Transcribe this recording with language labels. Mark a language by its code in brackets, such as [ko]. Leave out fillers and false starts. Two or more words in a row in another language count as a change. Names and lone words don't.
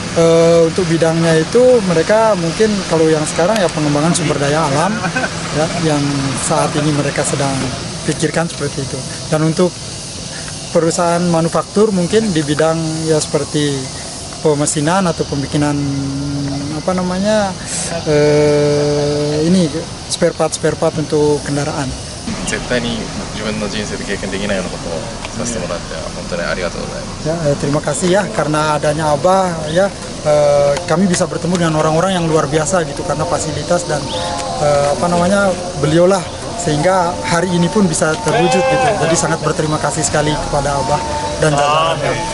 [id] Untuk bidangnya itu mereka mungkin kalau yang sekarang ya pengembangan sumber daya alam ya, yang saat ini mereka sedang pikirkan seperti itu. Dan untuk perusahaan manufaktur mungkin di bidang ya seperti pemesinan atau pembikinan apa namanya ini [en] spare part [id] untuk kendaraan. [ja] 絶対に自分の人生で経験できないようなことをさせてもらって本当にありがとうございます。 [id] Ya, terima kasih ya karena adanya Abah ya kami bisa bertemu dengan orang-orang yang luar biasa gitu karena fasilitas dan apa namanya beliau lah sehingga hari ini pun bisa terwujud gitu. Jadi sangat berterima kasih sekali kepada Abah dan jajarannya.